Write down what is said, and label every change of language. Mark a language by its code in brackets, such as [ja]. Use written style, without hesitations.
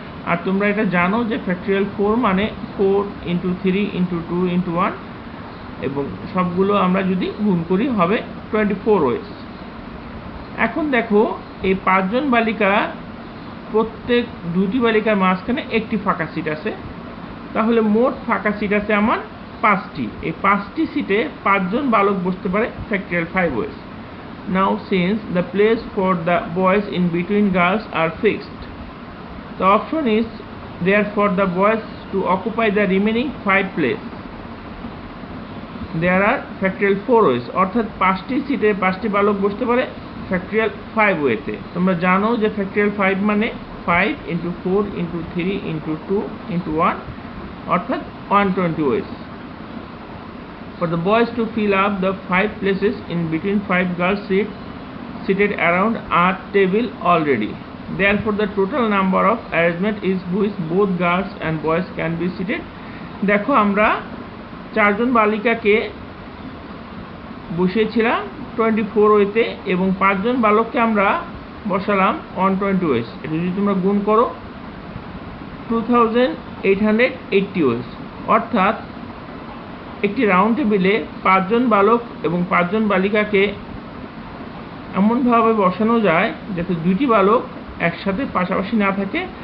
[bn] আর তোমরা এটা জানো যে ফ্যাক্টরিয়াল 4 মানে 4 × 3 × 2 × 1, এবং সবগুলো আমরা যদি গুণ করি হবে 24 ওয়েজ। এখন দেখো, এই 5 জন বালিকা প্রত্যেক 2টি বালিকার মাঝখানে একটি ফাঁকা সিট আছে, তাহলে মোট ফাঁকা সিট আছে আমার 5টি। এই 5টি সিটে 5 জন বালক বসতে পারে factorial 5 wedge. [en] Now since the place for the boys in between girls are fixed, the option is there for the boys to occupy the remaining 5 place. There are factorial 4 ways, [bn] অর্থাৎ 5টি সিটে 5টি বালক বসতে পারে ফ্যাক্টরিয়াল 5 ওয়েতে। তোমরা জানো যে ফ্যাক্টরিয়াল 5 মানে 5 × 4 × 3 × 2 × 1, অর্থাৎ 120 ways. [en] For the boys to fill up the 5 places in between 5 girls seated around a table already. Therefore, the total number of arrangement is which both girls and boys can be seated. [bn] দেখো, আমরা 4 জন বালিকাকে বসিয়েছিলাম 24 ওয়েতে এবং 5 জন বালককে আমরা বসালাম 120 wedge. এটা যদি তোমরা গুণ করো 2880 ওয়েজ, অর্থাৎ একটি রাউন্ড টেবিলে 5 জন বালক এবং 5 জন বালিকাকে এমনভাবে বসানো যায় যাতে 2টি বালক একসাথে পাশাপাশি না থাকে।